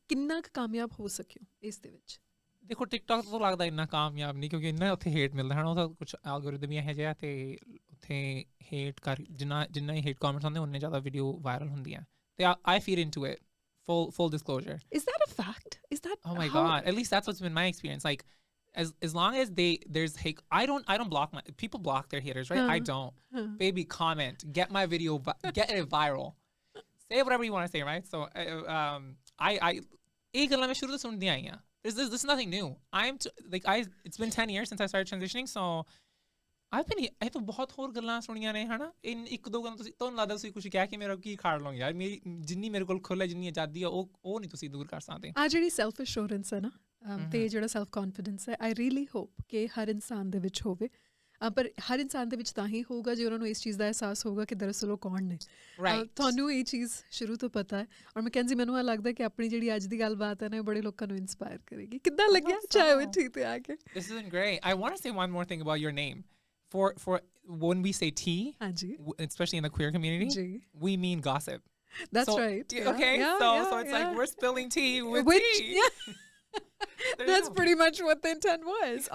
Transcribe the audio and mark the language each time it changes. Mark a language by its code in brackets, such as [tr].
[pa] ਕਿੰਨਾ ਕੁ ਕਾਮਯਾਬ ਹੋ ਸਕਿਓ ਇਸ ਦੇ ਵਿੱਚ? ਦੇਖੋ ਟਿਕਟੋਕ ਤੋਂ ਲੱਗਦਾ ਇੰਨਾ ਕਾਮਯਾਬ ਨਹੀਂ, ਕਿਉਂਕਿ ਇੰਨਾ ਉੱਥੇ ਹੇਟ ਮਿਲਦਾ ਹੈ ਨਾ, ਉਹਦਾ ਕੁਛ ਐਲਗੋਰਿਦਮ ਇਹੋ ਜਿਹਾ, ਅਤੇ ਉੱਥੇ ਹੇਟ ਜਿੰਨਾ ਹੀ ਹੇਟ ਕਮੈਂਟਸ ਆਉਂਦੇ ਉਨੇ ਜ਼ਿਆਦਾ ਵੀਡੀਓ ਵਾਇਰਲ ਹੁੰਦੀਆਂ, ਅਤੇ [en] I feed into it, full disclosure. Is that a fact? Is that oh my god, at least that's what's been my experience. Like as long as there's hate, I don't block people block their haters, right? I don't. Baby, comment, get my video, get it viral, say whatever you want to say, right? So I [pa] ਇਹ ਗੱਲਾਂ ਮੈਂ ਸ਼ੁਰੂ ਤੋਂ ਸੁਣਦੀਆਂ ਆਈਆਂ. [en] This is nothing new. It's been 10 years since I started transitioning, so [pa] ਇਹ ਤਾਂ ਬਹੁਤ ਹੋਰ ਗੱਲਾਂ ਸੁਣੀਆਂ ਨੇ ਹੈ ਨਾ। ਇੱਕ ਦੋ ਗੱਲਾਂ ਤੁਹਾਨੂੰ ਲੱਗਦਾ ਤੁਸੀਂ ਕੁਛ ਕਹਿ ਕੇ ਮੇਰਾ ਕੀ ਖਾੜ ਲਓਗੇ ਯਾਰ, ਮੇਰੀ ਜਿੰਨੀ ਮੇਰੇ ਕੋਲ ਖੁੱਲ੍ਹ ਹੈ, ਜਿੰਨੀ ਆਜ਼ਾਦੀ ਆ, ਉਹ ਨਹੀਂ ਤੁਸੀਂ ਦੂਰ ਕਰ ਸਕਦੇ। ਆ ਜਿਹੜੀ ਸੈਲਫ ਅਸ਼ੋਰੈਂਸ ਹੈ ਨਾ, ਅਤੇ ਜਿਹੜਾ ਸੈਲਫ ਕੌਨਫੀਡੈਂਸ ਹੈ, [en] I really hope [pa] ਕਿ ਹਰ ਇਨਸਾਨ ਦੇ ਵਿੱਚ ਹੋਵੇ। ਪਰ ਹਰ ਇਨਸਾਨ ਦੇ ਵਿੱਚ ਤਾਂ ਹੀ ਹੋਊਗਾ ਜੇ ਉਹਨਾਂ ਨੂੰ ਇਸ ਚੀਜ਼ ਦਾ ਅਹਿਸਾਸ ਹੋਊਗਾ ਕਿ ਦਰਅਸਲ ਉਹ ਕੌਣ ਨੇ। ਤੁਹਾਨੂੰ ਇਹ ਚੀਜ਼ ਸ਼ੁਰੂ ਤੋਂ ਪਤਾ ਹੈ, ਔਰ ਮੈਕੈਂਜ਼ੀ ਮੈਨੂੰ ਇਹ ਲੱਗਦਾ ਕਿ ਆਪਣੀ ਜਿਹੜੀ ਅੱਜ ਦੀ ਗੱਲਬਾਤ ਹੈ ਨਾ, ਬੜੇ ਲੋਕਾਂ ਨੂੰ ਇੰਸਪਾਇਰ ਕਰੇਗੀ। ਕਿੱਦਾਂ ਲੱਗਿਆ ਚਾਹੇ ਮਿੱਠੀ ਤੇ ਆ ਕੇ? [en] This is great. I want to say one more thing about your name. For when we say tea, especially in the queer community, we mean gossip. That's right. Okay, so it's like we're spilling tea with tea. Yeah. That's pretty much what the intent was.